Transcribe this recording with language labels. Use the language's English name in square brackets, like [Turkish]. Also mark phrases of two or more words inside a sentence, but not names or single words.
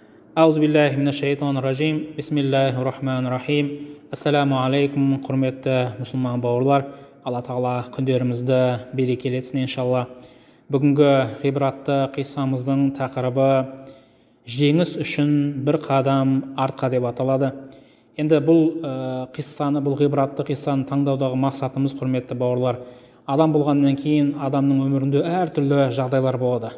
[Arabic] أعوذ بالله من الشيطان الرجيم. بسم الله الرحمن الرحيم. السلام عليكم, [Kazakh] құрметті мұсылман бауырлар. Алла тағала күндерімізді берекелі етсін иншалла. Бүгінгі ғибратты қиссамыздың тақырыбы жеңіс үшін бір қадам артқа деп аталады. Енді бұл қиссаны, бұл ғибратты қиссаны таңдаудағы мақсатымыз, құрметті бауырлар, адам болғаннан кейін адамның өмірінде әртүрлі жағдайлар болады.